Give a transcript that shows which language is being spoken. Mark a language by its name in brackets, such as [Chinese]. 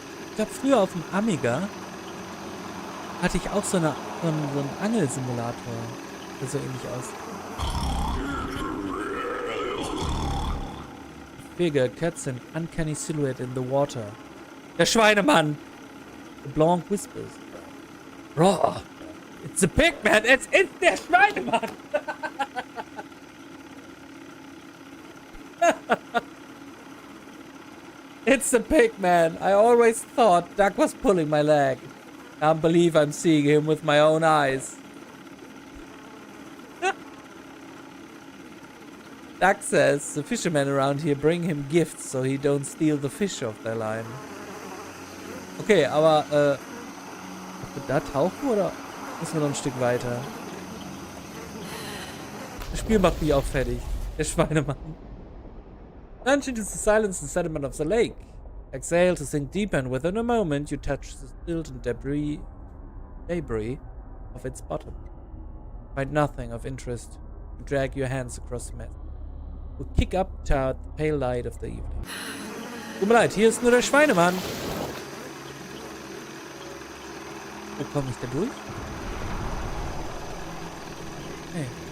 [German] Ich glaube, früher auf dem Amiga hatte ich auch so einen Angelsimulator, der so ähnlich aussieht. [English] Figure cuts an uncanny silhouette in the water. Der Schweinemann! The Blanc whispers. Raw! It's a pigman! It's der Schweinemann! It's the pigman! I always thought Doug was pulling my leg. Can't believe I'm seeing him with my own eyes. Doug says the fishermen around here bring him gifts so he don't steal the fish off their line. [German] Okay, aber ob wir da tauchen oder müssen wir noch ein Stück weiter? Das Spiel macht mich auch fertig. Der Schweinemann. [English] Plunge into the silence and sediment of the lake. Exhale to sink deeper, and within a moment you touch the silt and debris of its bottom. Find nothing of interest. You drag your hands across the mess. You kick up toward the pale light of the evening. [German] Tut mir leid, hier ist nur der Schweinemann. Wo komme ich da durch? Hey.